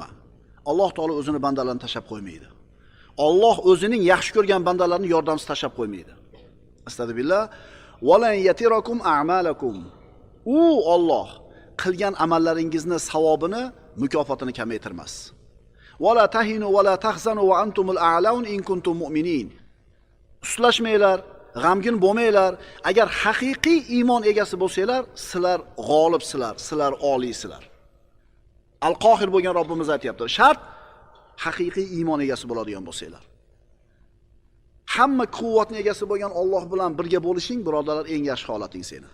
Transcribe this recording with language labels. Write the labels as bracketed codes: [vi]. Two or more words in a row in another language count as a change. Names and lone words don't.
[uz] Alloh taolo o'zini bandalarni tashab qo'ymaydi. Alloh o'zining yaxshi ko'rgan bandalarini yordamsiz tashab qo'ymaydi. Astagfirullah. [ar] ولن يتركم أعمالكم. [uz] U Alloh qilgan amallaringizni savobini, mukofotini kamaytirmas. [ar] ولا تهنوا ولا تحزنوا وأنتم الأعلون إن كنتم مؤمنين. [uz] Uslashmanglar, g'amgin bo'lmanglar. Agar haqiqiy iymon egasi bo'lsanglar, sizlar g'olibsizlar, sizlar oliysizlar. Al-Qohir bo'lgan Robbimiz aytayapti. Shart haqiqiy iymon egasi bo'ladigan bo'lsanglar. Hamma quvvatning egasi bo'lgan Alloh bilan birga bo'lishing, birodarlar, eng yaxshi holating seni.